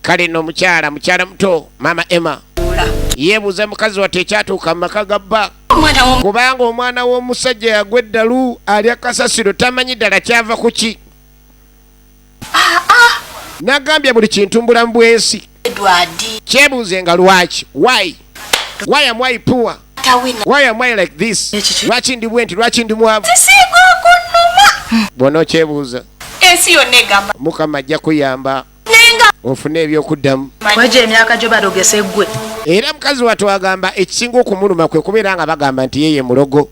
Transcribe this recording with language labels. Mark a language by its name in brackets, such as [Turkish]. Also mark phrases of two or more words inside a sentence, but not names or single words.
[Ganda] Kale nno mukyala muto Mama Emma yeebuuza mukazi wate ekyatuuka mu maka ga bba. Kubanga omwana w'omusajja yagwa eddalu alya kasasiro tamanyi ddala kyava ku ki. Nagambye buli kintu mbulamu bw'ensi. Kyebuuze nga lwaki? [English] Why am I poor? Why am I like this? [Ganda] Lwaki ndi bwenti? Lwaki ndi mwavu? Bw'onoo kyebuuza ensi yonna egamba Mukama ajja kuyamba ofune ebyokuddamu. Wajja emyaka gyo balogese ggwe. Era mukazi wattu agamba ekisinga okumuluma kwe kubeera nga bagamba nti yeye mulogo.